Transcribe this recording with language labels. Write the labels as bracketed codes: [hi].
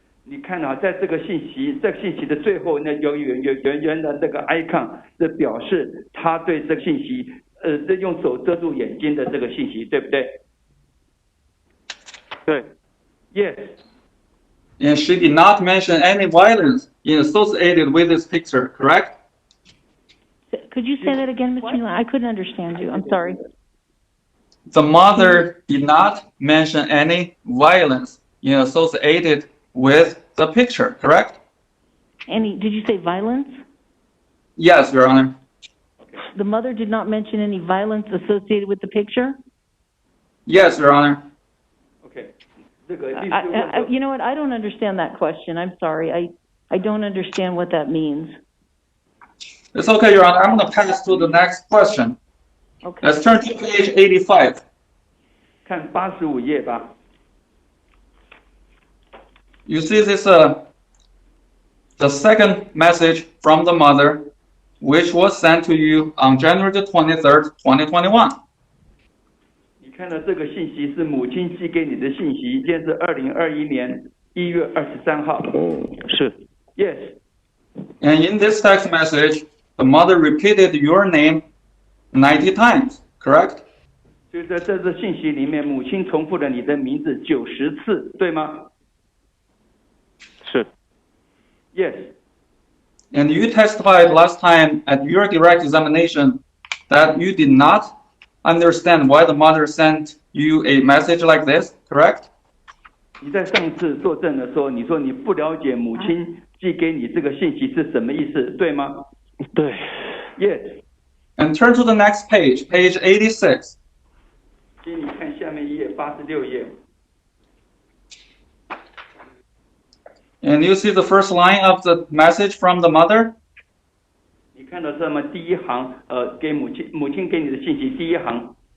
[zh] 你看啊，在这个信息的最后呢，有圆的这个 icon， 是表示他对这个信息，用手遮住眼睛的这个信息，对不对？对。 [en] Yes. And she did not mention any violence associated with this picture, correct? Could you say that again, Mr. Yuan? I couldn't understand you. I'm sorry. The mother did not mention any violence associated with the picture, correct? Did you say violence? Yes, Your Honor. The mother did not mention any violence associated with the picture? Yes, Your Honor. Okay. You know what? I don't understand that question. I'm sorry. I don't understand what that means. It's okay, Your Honor. I'm going to pass to the next question. Okay. Let's turn to page 85. [zh] 看85页吧。 [en] You see this, the second message from the mother, which was sent to you on January the 23rd, 2021. [zh] 你看到这个信息是母亲寄给你的信息，今天是2021年1月23号。是。 [en] Yes. And in this text message, the mother repeated your name 90 times, correct? [zh] 所以在这次信息里面，母亲重复了你的名字90次，对吗？是。 [en] Yes. And you testified last time at your direct examination that you did not understand why the mother sent you a message like this, correct? [zh] 你在上次作证的时候，你说你不了解母亲寄给你这个信息是什么意思，对吗？对。 [en] Yes. And turn to the next page, page 86. [zh] 请你看下面一页，86页。 [en] And you see the first line of the message from the mother? [zh] 你看到这么第一行，给母亲给你的信息第一行。